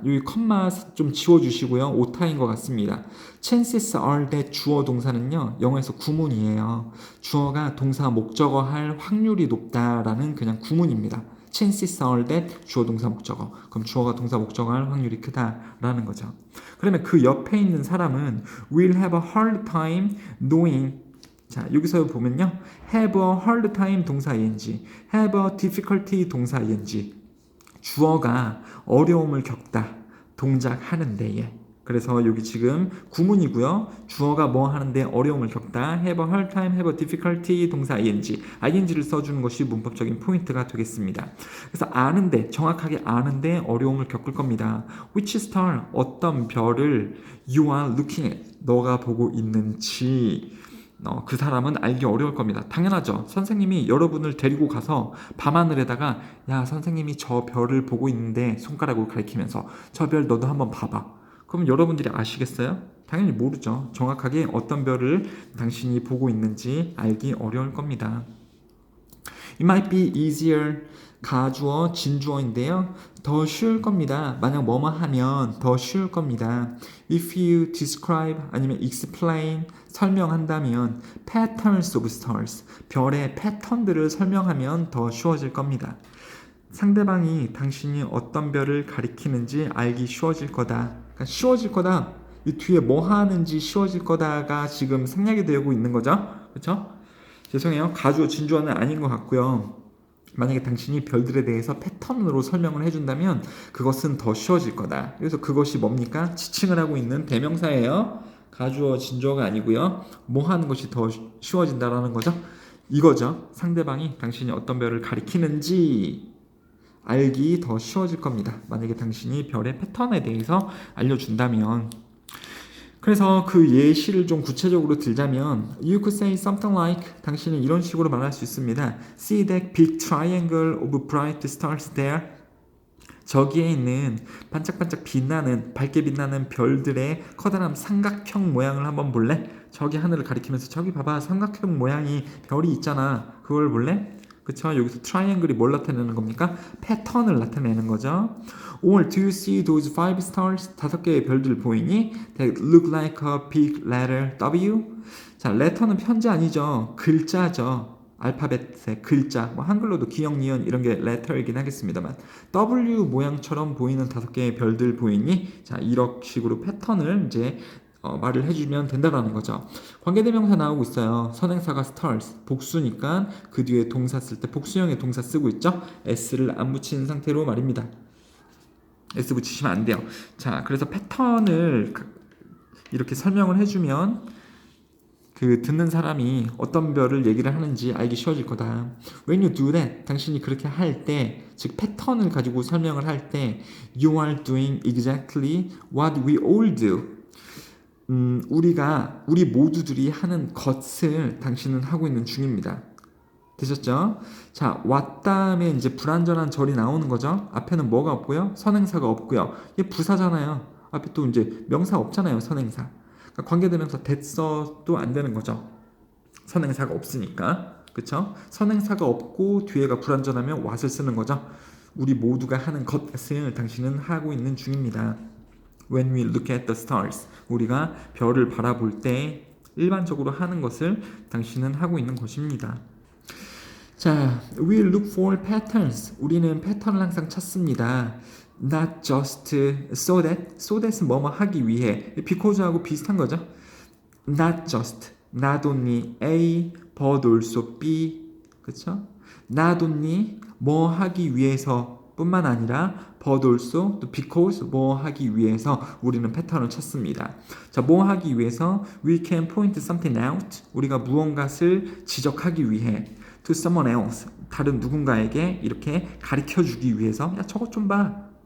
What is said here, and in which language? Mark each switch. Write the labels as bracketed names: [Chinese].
[Korean] 여기 컴마 좀 지워주시고요. 오타인 것 같습니다. [English] chances are that [Korean] 주어 동사는요, 영어에서 구문이에요. 주어가 동사 목적어 할 확률이 높다라는 그냥 구문입니다. [English] chances are that [Korean] 주어 동사 목적어. 그럼 주어가 동사 목적어 할 확률이 크다라는 거죠. 그러면 그 옆에 있는 사람은 [English] will have a hard time knowing. 자, 여기서 보면요, have a hard time 동사 ing, have a difficulty 동사 ing. [Korean] 주어가 어려움을 겪다, 동작하는 데에. 그래서 여기 지금 구문이고요. 주어가 뭐 하는데 어려움을 겪다, [English] have a hard time, have a difficulty [Korean] 동사 ing를 써주는 것이 문법적인 포인트가 되겠습니다. 그래서 아는데, 정확하게 아는데 어려움을 겪을 겁니다. [English] Which star, [Korean] 어떤 별을 [English] you are looking at, [Korean] 너가 보고 있는지 그 사람은 알기 어려울 겁니다. 당연하죠. 선생님이 여러분을 데리고 가서 밤하늘에다가 야, 선생님이 저 별을 보고 있는데 손가락으로 가리키면서 저 별 너도 한번 봐봐. 그럼 여러분들이 아시겠어요? 당연히 모르죠. 정확하게 어떤 별을 당신이 보고 있는지 알기 어려울 겁니다. [English] It might be easier, [Korean] 가주어, 진주어인데요. 더 쉬울 겁니다. 만약 뭐뭐 하면 더 쉬울 겁니다. [English] If you describe [Korean] 아니면 explain, 설명한다면 [English] patterns of stars, [Korean] 별의 패턴들을 설명하면 더 쉬워질 겁니다. 상대방이 당신이 어떤 별을 가리키는지 알기 쉬워질 거다. 그러니까 쉬워질 거다. 이 뒤에 뭐 하는지 쉬워질 거다가 지금 생략이 되고 있는 거죠. 그렇죠? 죄송해요. 가주어 진주어는 아닌 것 같고요. 만약에 당신이 별들에 대해서 패턴으로 설명을 해준다면 그것은 더 쉬워질 거다. 그래서 그것이 뭡니까? 지칭을 하고 있는 대명사예요. 가주어 진주어가 아니고요. 뭐 하는 것이 더 쉬워진다라는 거죠? 이거죠. 상대방이 당신이 어떤 별을 가리키는지 알기 더 쉬워질 겁니다. 만약에 당신이 별의 패턴에 대해서 알려준다면. 그래서 그 예시를 좀 구체적으로 들자면 [English] You could say something like, [Korean] 당신은 이런 식으로 말할 수 있습니다. [English] See that big triangle of bright stars there? [Korean] 저기에 있는 반짝반짝 빛나는, 밝게 빛나는 별들의 커다란 삼각형 모양을 한번 볼래? 저기 하늘을 가리키면서 저기 봐봐, 삼각형 모양이 별이 있잖아. 그걸 볼래? 그쵸? 여기서 triangle이 뭘 나타내는 겁니까? 패턴을 나타내는 거죠. [English] Or do you see those five stars? [Korean] 5개의 별들 보이니? [English] That look like a big letter W? [Korean] 자, letter는 편지 아니죠. 글자죠. 알파벳의 글자. 뭐 한글로도 기역, 니은 이런 게 letter이긴 하겠습니다만 W 모양처럼 보이는 5개의 별들 보이니? 자, 이런 식으로 패턴을 이제 말을 해주면 된다라는 거죠. 관계대명사 나오고 있어요. 선행사가 stars, 복수니까 그 뒤에 동사 쓸 때 복수형의 동사 쓰고 있죠. s를 안 붙인 상태로 말입니다. s 붙이시면 안 돼요. 자, 그래서 패턴을 이렇게 설명을 해주면 그 듣는 사람이 어떤 별을 얘기를 하는지 알기 쉬워질 거다. [English] When you do that, [Korean] 당신이 그렇게 할 때, [English] 즉 패턴을 가지고 설명을 할 때, you are doing exactly what we all do. [Korean] 우리 모두들이 하는 것을 당신은 하고 있는 중입니다. 되셨죠? 자, 왔다음에 이제 불완전한 절이 나오는 거죠. 앞에는 뭐가 없고요? 선행사가 없고요. 이게 부사잖아요. 앞에 또 이제 명사 없잖아요. 선행사. 그러니까 관계대명사 됐어도 안 되는 거죠. 선행사가 없으니까. 그쵸? 선행사가 없고 뒤에가 불완전하면 what을 쓰는 거죠. 우리 모두가 하는 것을 당신은 하고 있는 중입니다. [English] When we look at the stars, [Korean] 우리가 별을 바라볼 때 일반적으로 하는 것을 당신은 하고 있는 것입니다. [English] 자, we look for patterns. [Korean] 우리는 패턴을 항상 찾습니다. [English] Not just so that [Korean] 은 뭐뭐 하기 위해. because하고 비슷한 거죠. [English] Not just, not only A, but also B. [Korean] 그렇죠? [English] Not only [Korean] 뭐 하기 위해서 뿐만 아니라 [English] but also [Korean] 또 because 뭐 하기 위해서 우리는 패턴을 찾습니다. 자, 뭐 하기 위해서 [English] we can point something out. [Korean] 우리가 무언가를 지적하기 위해 [English] to someone else. [Korean] 다른 누군가에게 이렇게 가르쳐 주기 위해서 야, 저것 좀 봐.